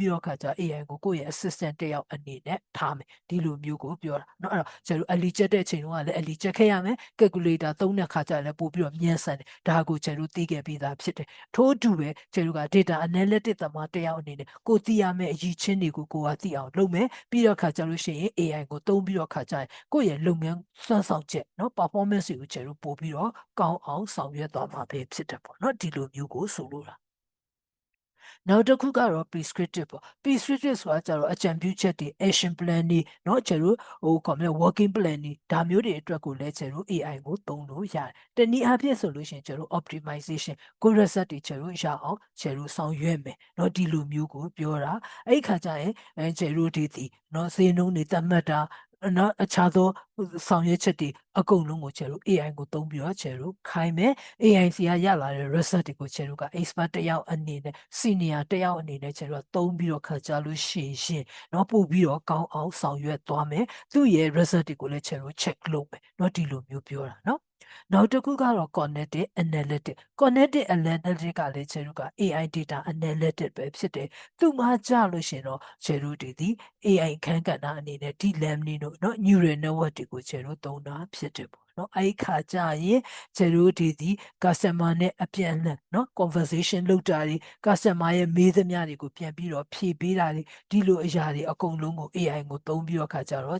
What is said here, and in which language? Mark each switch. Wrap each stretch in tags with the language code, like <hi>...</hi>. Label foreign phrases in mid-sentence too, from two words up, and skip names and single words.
<my>ပြီးတော့ခါကျ AI ကိုကိုယ့်ရဲ့ assistant တယောက်အနေနဲ့ထားမယ်ဒီလိုမျိုးကိုပြောတာเนาะအဲ့တော့ကျတော့အလီချက်တဲ့အချိန်တုန်းကလည်းအလီချက်ခဲ့ရမယ် calculator သုံးတဲ့ခါကျလည်းပို့ပြီးတော့မြန်ဆန်တယ်ဒါကိုကျတော့သိခဲ့ပြီးသားဖြစ်တယ်ထို့အတူပဲကျတော့က</my> <en>data analytic</en> <my>သမားတယောက်အနေနဲ့ကိုသိရမယ့်အရည်ချင်းတွေကိုကိုကသိအောင်လုပ်မယ်ပြီးတော့ခါကျလို့ရှိရင် AI ကိုသုံးပြီးတော့ခါကျရင်ကိုယ့်ရဲ့လုပ်ငန်းစွမ်းဆောင်ချက်เนาะ performance ကိုကျတော့ပို့ပြီးတော့ကောင်းအောင်ဆောင်ရွက်သွားမှာပဲဖြစ်တယ်ပေါ့เนาะဒီလိုမျိုးကိုဆိုလိုတာ နောက်တစ်ခုကတော့ prescriptive ပေါ့ prescriptive ဆိုတာကျတော့အကြံပြုချက်တွေ</my> <en>action plan</en> <my>တွေเนาะကျတော့ခေါ်မလဲ</my> <en>working plan</en> <my>တွေဒါမျိုးတွေအတွက်ကိုလည်းကျတော့ AI ကိုသုံးလို့ရတယ်တနည်းအားဖြင့်ဆိုလို့ရှိရင်ကျတော့</my> <en>optimization good result</en> <my>တွေကျတော့ရအောင်ကျတော့ဆောင်ရွက်မယ်เนาะဒီလိုမျိုးကိုပြောတာအဲ့ခါကျရင်ကျတော့ဒီเนาะဈေးနှုန်းတွေသတ်မှတ်တာနော်အခြားသောဆောင်ရွက်ချက်တွေအကုန်လုံးကိုကျတော့ AI ကို သုံးပြီးတော့ကျတော့ခိုင်းမယ် AI စီကရလာတဲ့ result တွေကိုကျတော့က expert တယောက်အနေနဲ့ senior တယောက်အနေနဲ့ကျတော့သုံးပြီးတော့ခါကြလို့ရှိရင်နော်ပို့ပြီးတော့ကောင်းအောင်ဆောင်ရွက်သွားမယ်သူ့ရဲ့ result တွေကိုလည်းကျတော့ check လုပ်မယ်နော်ဒီလိုမျိုးပြောတာနော်နောက်တစ်ခုကတော့ cognitive</my> <en>analytic cognitive analytic</en> <my>ကလည်းကျတော့က AI</my> <en>data analytic</en> <my>ပဲဖြစ်တယ်သူ့မှာကြလို့ရှင်တော့ကျတော့ဒီ AI ခန်းကဏ္ဍအနေနဲ့</my> <en>deep learning</en> <my>တို့เนาะ</my> <en>neural network</en> <my>တွေကိုကျတော့သုံးတာဖြစ်တယ်ပေါ့เนาะအဲ့ခါကြရင်ကျတော့ဒီ customer နဲ့အပြန်အလှန်เนาะ conversation လုပ်တာတွေ customer ရဲ့မေးသမျှတွေကိုပြန်ပြီးတော့ဖြေပေးတာတွေဒီလိုအရာတွေအကုန်လုံးကို AI ကိုသုံးပြီးတော့ခါကြတော့</my>